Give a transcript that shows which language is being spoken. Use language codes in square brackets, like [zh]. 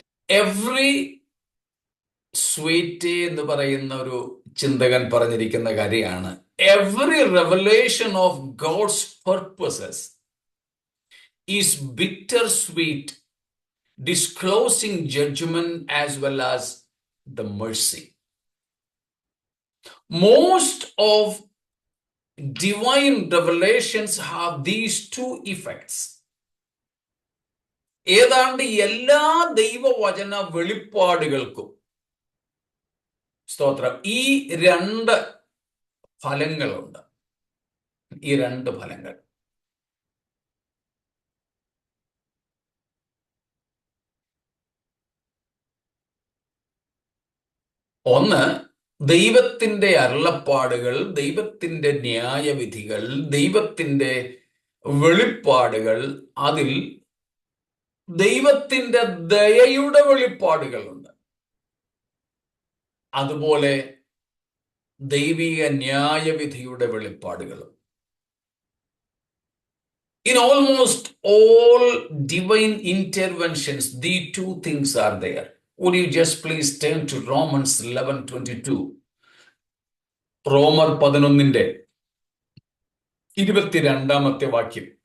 [en] every sweet [ml] എന്ന് പറയുന്ന ഒരു ചിന്തകൻ പറഞ്ഞിരിക്കുന്ന കാര്യമാണ്, [en] Every revelation of God's purposes is bitter sweet, disclosing judgment as well as the mercy. Most of divine revelations have these two effects. [ml] ഏതാണ്ട് എല്ലാ ദൈവവചന വെളിപ്പാടുകൾക്കും സ്തോത്രം ഈ രണ്ട് ഫലങ്ങളുണ്ട്. ഈ രണ്ട് ഫലങ്ങൾ. ഒന്ന്, ദൈവത്തിന്റെ അരുളപ്പാടുകൾ, ദൈവത്തിന്റെ ന്യായവിധികൾ, ദൈവത്തിന്റെ വെളിപ്പാടുകൾ, അതിൽ ദൈവത്തിന്റെ ദയയുടെ വെളിപ്പാടുകളുണ്ട്. അതുപോലെ ദൈവിക ന്യായവിധിയുടെ വെളിപ്പാടുകളും. [en] In almost all divine interventions, these two things are there. Would you just please turn to Romans 11:22? [ml] റോമർ 11:22